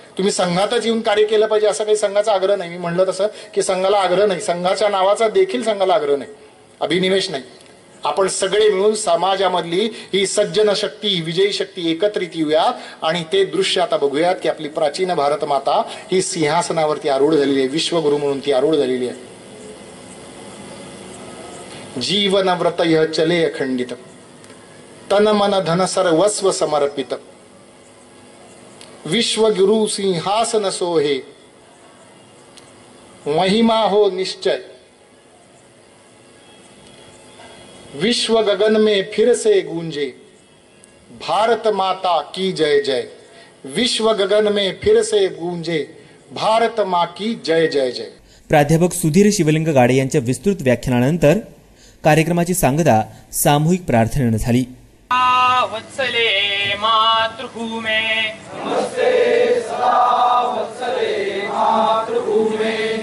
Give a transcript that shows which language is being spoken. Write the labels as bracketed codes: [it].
[mr] तुम्ही संघातच येऊन कार्य केलं पाहिजे असं काही संघाचा आग्रह नाही. मी म्हणलं तसं की संघाला आग्रह नाही, संघाच्या नावाचा देखील संघाला आग्रह नाही, अभिनिवेश नाही. आपण सगळे मिळून समाजामधली ही सज्जन शक्ती, ही विजयी शक्ती एकत्रित येऊयात आणि ते दृश्य आता बघूयात की आपली प्राचीन भारत माता ही सिंहासनावरती आरूढ झालेली आहे, विश्वगुरु म्हणून ती आरूढ झालेली आहे. [hi] जीवन व्रत यह चले अखंडित, तन मन धन सर्वस्व समर्पित, विश्वगुरु सिंहासन सोहे, महिमा हो निश्चय, विश्व गगन में फिर से गूंजे, भारत माता की जय जय. विश्व गगन में फिर से गूंजे, भारत माँ की जय जय जय. [mr] प्राध्यापक सुधीर शिवलिंग गाडे यांच्या विस्तृत व्याख्यानानंतर कार्यक्रमाची सांगता सामूहिक प्रार्थनेने झाली. [sa] वत्सले मातृभूमे, नमस्ते सदा वत्सले मातृभूमे,